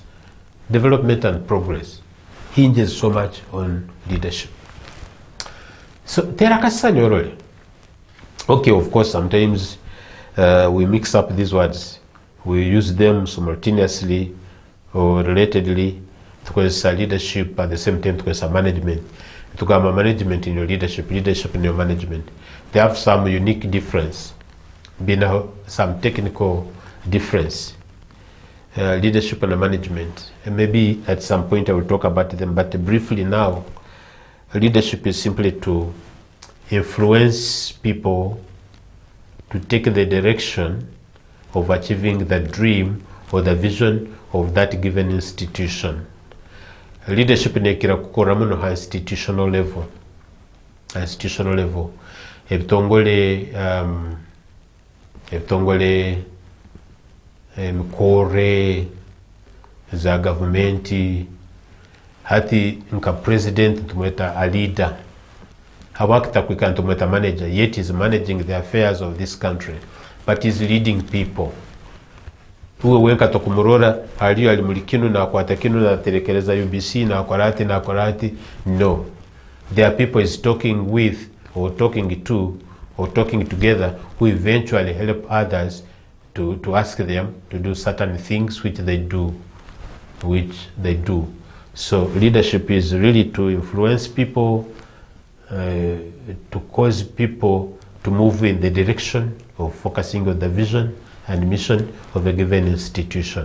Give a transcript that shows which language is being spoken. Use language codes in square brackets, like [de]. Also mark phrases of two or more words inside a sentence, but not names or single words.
[en] Development and progress hinges so much on leadership. [ttj] So terakasanyolole. [en] Okay, of course, sometimes we mix up these words. We use them simultaneously or relatedly. Tukozesa leadership at the same time tukozesa management. Tukama management in your leadership, leadership in your management. They have some unique difference, some technical difference. Leadership and management, and maybe at some point I will talk about them, but briefly now, leadership is simply to influence people to take the direction of achieving the dream or the vision of that given institution. [ttj] Leadership nekira kukora muno ha [en] institutional level. [ttj] Ebitongole mikore za governmenti, hati nka president tumweta [en] a leader, [ttj] hawakita kwika tumweta [en] manager, yet is managing the affairs of this country, but is leading people. [ttj] Uwe wenka tokumurora aliyo alimulikinu na akwata kinu na terekereza UBC na akwarati. [en] No, there are people is talking with or talking to or talking together who eventually help others to ask them to do certain things which they do. So leadership is really to influence people, to cause people to move in the direction of focusing on the vision and mission of a given institution.